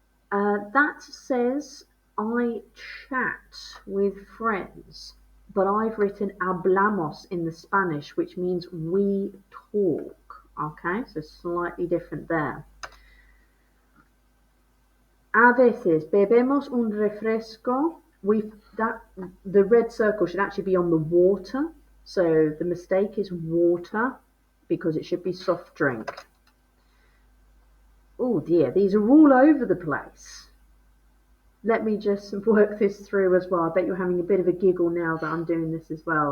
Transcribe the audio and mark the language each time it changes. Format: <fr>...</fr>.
<en>That says I chat with friends, but I've written hablamos in the Spanish, which means we talk. Okay, so slightly different there.</en> <es>A veces bebemos un refresco.</es> <en>The red circle should actually be on the water. So the mistake is water because it should be soft drink. Oh dear, these are all over the place. Let me just work this through as well. I bet you're having a bit of a giggle now that I'm doing this as well.</en>